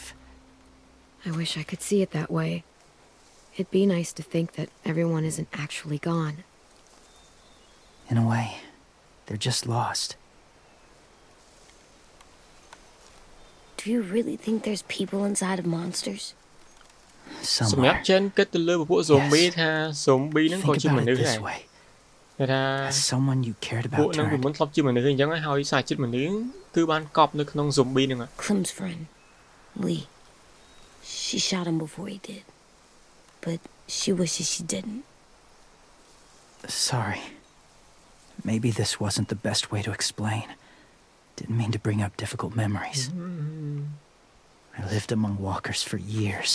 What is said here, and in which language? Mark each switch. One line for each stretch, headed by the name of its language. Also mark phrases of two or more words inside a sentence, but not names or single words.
English: I wish I could see it that way. It'd be nice to think that everyone isn't actually gone. In a way, they're just lost. Do you really think there's people inside of monsters?
Khmer: សម្រាប់
English: Somewhere.
Khmer: Chen គិតទៅលើពួក zombie ថា zombie ហ្នឹងក៏
English: Think
Khmer: ជា
English: about
Khmer: មនុ
English: it
Khmer: ស្សដែរ
English: this way.
Khmer: គេថា
English: As someone you cared
Khmer: ពួក
English: about
Khmer: ហ្នឹងពី
English: turned,
Khmer: មុនធ្លាប់ជាមនុស្សអញ្ចឹងហើយសារចិត្តមនុស្សគឺបានកប់នៅក្នុង zombie ហ្នឹង
English: Clem's friend, Lee. She shot him before he did. But she wishes she didn't. sorry. Maybe this wasn't the best way to explain. Didn't mean to bring up difficult memories. I lived among walkers for years.